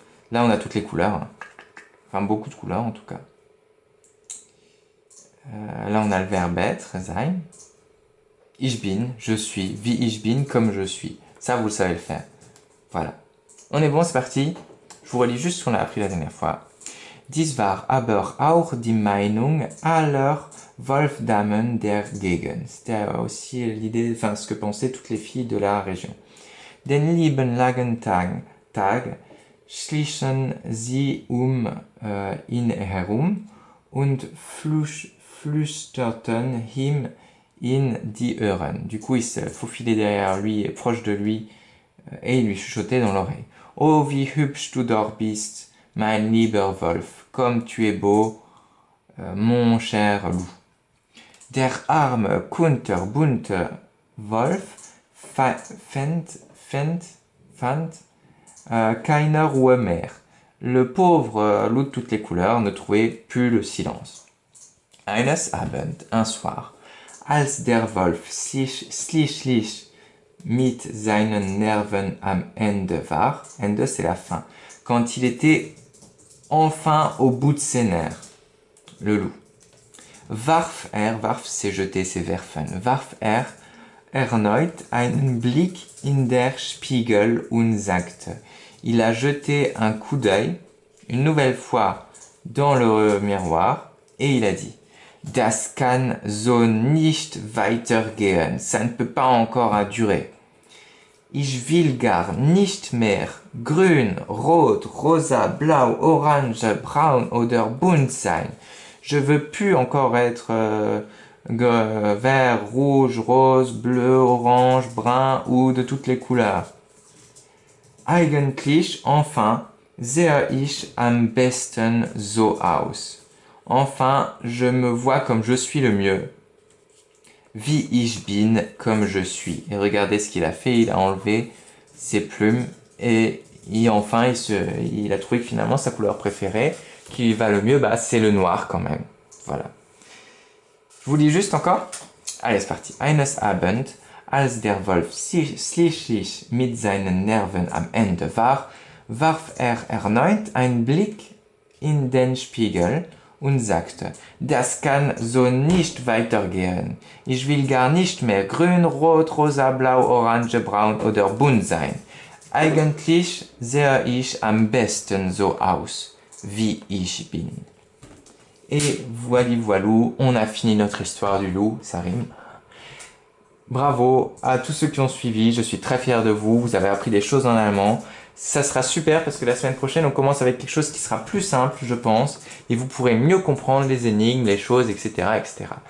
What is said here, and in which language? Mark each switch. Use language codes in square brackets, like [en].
[fr] Là on a toutes les couleurs, enfin beaucoup de couleurs en tout cas. Là on a le verbe être, sein. [de] Ich bin, [fr] je suis, [de] wie ich bin, [fr] comme je suis. Ça, vous le savez le faire. Voilà. On est bon, c'est parti. Je vous relis juste ce qu'on a appris la dernière fois. [de] Dies war aber auch die Meinung aller Wolfdamen der Gegend. [fr] C'était aussi l'idée, enfin ce que pensaient toutes les filles de la région. [de] Den lieben langen Tag schlichen sie ihn herum und flüsterten ihm in die Ohren. [fr] Du coup, il se faufilait derrière lui, proche de lui, et il lui chuchotait dans l'oreille. [de] Oh, wie hübsch du dort bist, mein lieber Wolf, [fr] comme tu es beau, mon cher loup. [de] Der arme, kunterbunte Wolf fand keine Ruhe mehr. [fr] Le pauvre loup de toutes les couleurs ne trouvait plus le silence. [de] Eines Abend, [fr] un soir, [de] als der Wolf schließlich mit seinen Nerven am Ende war, [fr] Ende c'est la fin, quand il était enfin au bout de ses nerfs, le loup. [de] Warf [fr] c'est jeter, c'est [de] werfen, warf erneut einen Blick in der Spiegel und sagte, [fr] il a jeté un coup d'œil, une nouvelle fois, dans le miroir, et il a dit, [de] Das kann so nicht weitergehen. [fr] Ça ne peut pas encore durer. [de] Ich will gar nicht mehr grün, rot, rosa, blau, orange, braun oder bunt sein. [fr] Je veux plus encore être vert, rouge, rose, bleu, orange, brun ou de toutes les couleurs. [de] Eigentlich, [fr] enfin, [de] sehe ich am besten so aus. [fr] Enfin, je me vois comme je suis le mieux. [de] Wie ich bin, [fr] comme je suis. Et regardez ce qu'il a fait, il a enlevé ses plumes et enfin il a trouvé que finalement sa couleur préférée, qui lui va le mieux, bah, c'est le noir quand même. Voilà. Je vous lis juste encore. Allez, c'est parti. [de] Eines Abend, als der Wolf schließlich mit seinen Nerven am Ende war, warf erneut einen Blick in den Spiegel und sagte, das kann so nicht weitergehen. Ich will gar nicht mehr grün, rot, rosa, blau, orange, braun oder bunt sein. Eigentlich sehe ich am besten so aus, wie ich bin. [fr] Et voilou, on a fini notre histoire du loup, ça rime. Bravo à tous ceux qui ont suivi, je suis très fier de vous, vous avez appris des choses en allemand. Ça sera super parce que la semaine prochaine, on commence avec quelque chose qui sera plus simple, je pense, et vous pourrez mieux comprendre les énigmes, les choses, etc., etc.